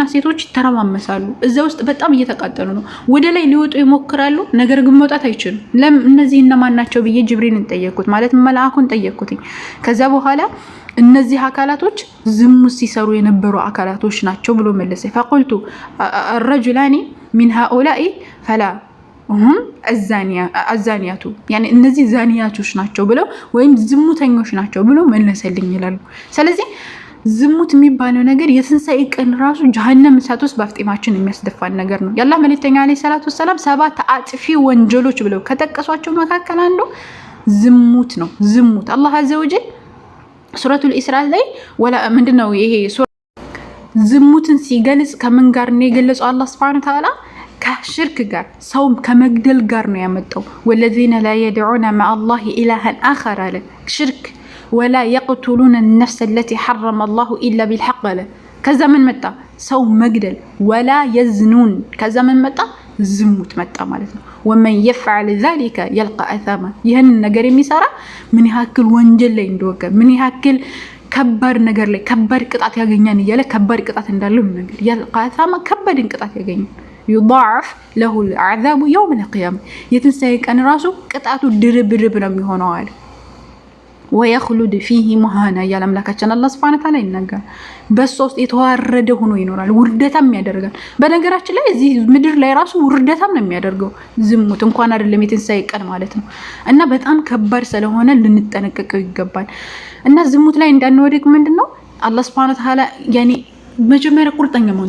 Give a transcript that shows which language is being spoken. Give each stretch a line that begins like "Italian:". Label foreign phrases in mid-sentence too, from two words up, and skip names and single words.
Amharic: ሴቶች ተረማመሳሉ። እዛ ውስጥ በጣም እየተቃጠሉ ነው። ወደ ላይ ሊወጡ ይሞክራሉ፣ ነገር ግን መውጣት አይችሉም። እነዚህ እነማን ናቸው ብዬ ጅብሪልን ጠየቅኩት፣ ማለት መልአኩን ጠየቅኩት። ከዛ በኋላ እነዚህ አካላቶች ዝሙት ሲሰሩ የነበሩ አካላቶች ናቸው ብሎ መለሰ። ፈቁልቱ
Arabic: الرجلان من هؤلاء فلا هم الزانيات
Amharic: يعني እነዚህ ዛኒያቶች ናቸው ብለው ወይም ዝሙተኞች ናቸው ብሎ መለሰልኝ ይላሉ። ስለዚህ ዝሙት የሚባለው ነገር የትንሣኤ ቀን ራሱ ጀሃነም እሳት ውስጥ በአፍጢማችን የሚያስደፋን ነገር ነው። ያላህ መልእክተኛ
Arabic: عليه الصلاة السلام
Amharic: 7 አጥፊ ወንጀሎች ብለው ከጠቀሷቸው መካከል አንዱ ዝሙት ነው። ዝሙት አላህ
Arabic: عز وجل
Amharic: ሱረቱል ኢስራ ላይ ወላ ምንድነው ይሄ ዝሙትን ሲገልጽ ከምን ጋር ነው የገለጸው? አላህ
Arabic: سبحانه وتعالى
Amharic: ከሽርክ ጋር ሰው ከመግደል ጋር ነው ያመጣው።
Arabic: والذين لا يدعون مع الله إلها آخر
Amharic: አለ ሽርክ
Arabic: ولا يقتلون النفس التي حرم الله إلا بالحق
Amharic: አለ። ከዛ ምን መጣ? ሰው መግደል
Arabic: ولا يزنون።
Amharic: ከዛ ምን መጣ? ዝሙት መጣ ማለት ነው።
Arabic: ومن يفعل ذلك يلقى أثاما።
Amharic: ይሄን ነገር የሚሰራ ምን ያክል ወንጀል ላይ እንደወቀ ምን ያክል ከባድ ነገር ላይ ከባድ ቅጣት ያገኛን እያለ ከባድ ቅጣት እንዳለው ነገር
Arabic: يلقى أثاما
Amharic: ከባድ ቅጣት ያገኛል።
Arabic: يضاعف له العذاب يوم القيامة።
Amharic: የትንሣኤ ቀን ራሱ ቅጣቱ ድርብርብ ነው የሚሆነው አለ።
Arabic: ويخلد فيه مهانا
Amharic: ያለ አምላካችን አላህ
Arabic: سبحانه وتعالى
Amharic: ይናገራል። በሶስት የተዋረደ ሆኖ ይኖራል፣ ውርደታም ያደርጋል። በነገራችን ላይ እዚህ ምድር ላይ ራሱ ውርደታም ነው የሚያደርገው ዝሙት፣ እንኳን አይደለም የትንሣኤ ቀን ማለት ነው። እና በጣም ከባድ ስለሆነ ልንጠነቀቀው ይገባል። እና ዝሙት ላይ እንዳንወድቅ ምንድነው አላህ
Arabic: سبحانه وتعالى
Amharic: ያኔ መጀመሪያ ቁርጠኛ መሆን